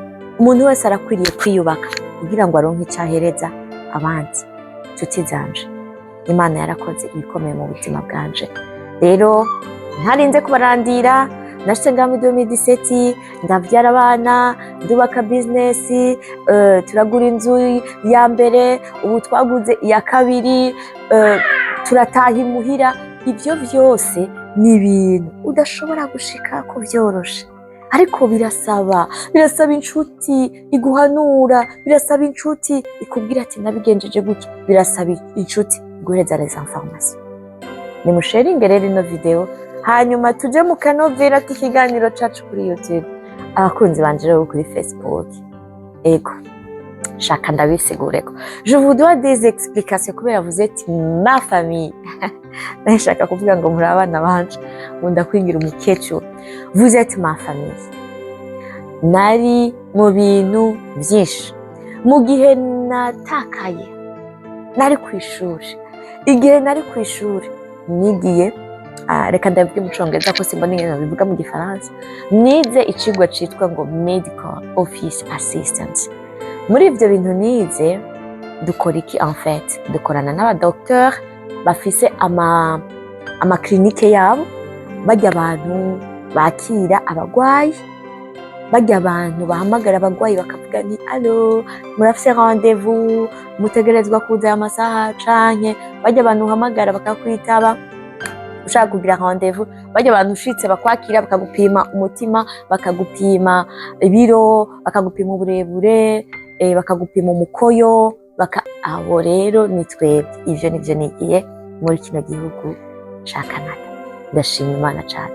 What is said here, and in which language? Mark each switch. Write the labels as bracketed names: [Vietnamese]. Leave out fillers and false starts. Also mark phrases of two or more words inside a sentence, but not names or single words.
[Rundi] Umuntu wese arakwiriye kwiyubaka kugira ngo aronke icyahereza abandi. Nshuti zanje, Imana yarakoze ibikomeye mu buzima bwanje. Rero ntarinze kubarandira, nashitse ngaha muri 2017 ndavyara abana, ndubaka business, turagura inzu ya mbere, ubu twaguze iya kabiri, turataha imuhira. Ibyo byose ni ibintu udashobora gushika ko byoroshe, ariko birasaba inshuti iguhanura, birasaba inshuti ikubwira ati nabigenjeje gutya, birasaba inshuti iguhereza [French] les informations. [Rundi] Nimusharinge rero ino video, hanyuma tuje mu kanovera k'ikiganiro cacu kuri YouTube. Abakunzi banje rero kuri Facebook, ego shaka ndabisigureko. [French] Je vous dois des explications kubera vous êtes ma famille. [Rundi] Ndashaka kuvuga ngo muri abana banje, ngunda kwingira umukecuru. [French] Vous êtes ma famille. [Rundi] Nari mu bintu byinshi mu gihe natakaye, nari ku ishuri. Igihe nari ku ishuri nigiye, reka ndabivuge mu Congereza ko simbona ingene bivuga mu Gifaransa, nize icigwa citwa ngo [English] medical office assistant. [Rundi] Muri ivyo bintu nize dukora iki [French] en fait? [Rundi] Dukorana n'abadokteur bafise ama clinique yabo, bajya abantu bakira abagwayi, bajya abantu bahamagara abagwayi bakavuga ni allo murafise rendez-vous, mutegerezwa kuza amasaha canke, bajya abantu uhamagara bakakwitaba ushaka kugira rendez-vous, bajya abantu ushitse bakwakira bakagupima umutima, bakagupima ibiro, bakagupima uburebure, bakagupima umukoyo, abo rero ni twebwe. Ivyo nivyo nigiye muri kino gihugu ca Canada. Ndashima Imana cyane.